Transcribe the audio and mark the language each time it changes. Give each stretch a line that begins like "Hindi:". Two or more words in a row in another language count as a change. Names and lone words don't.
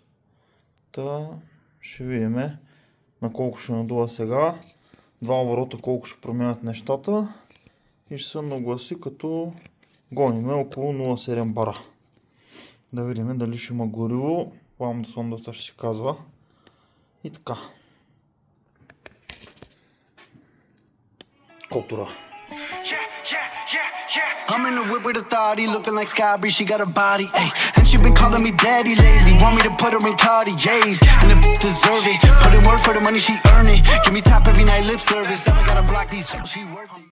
Bulgarian: Та ще видим на колко ще надува сега, 2 оборота колко ще променят нещата и ще се нагласи като гониме около 0,7 бара. Да видим дали ще има гориво, ламда сондата ще се казва и така. Котора.
English: I'm in the whip with authority, looking like Skybree, she got a body, ayy. And she been calling me daddy lately, want me to put her in Cartiers, and the deserve it. Put in work for the money, she earn it. Give me top every night, lip service, never gotta block these, she worth it.